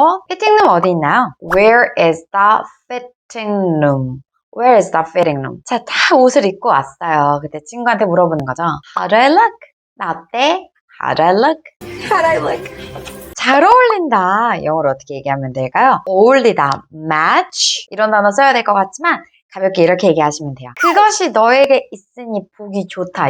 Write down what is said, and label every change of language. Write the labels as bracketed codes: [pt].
[ko] 피팅룸 어디 있나요? [en] Where is the fitting room? Where is the fitting room? [ko] 자, 다 옷을 입고 왔어요. 그때 친구한테 물어보는 거죠. [en] How do I look? [ko] 나 어때? [en] How do I look? How'd I look? [ko] 잘 어울린다. 영어로 어떻게 얘기하면 될까요? 어울리다, match 이런 단어 써야 될 것 같지만 가볍게 이렇게 얘기하시면 돼요. 그것이 너에게 있으니 보기 좋다.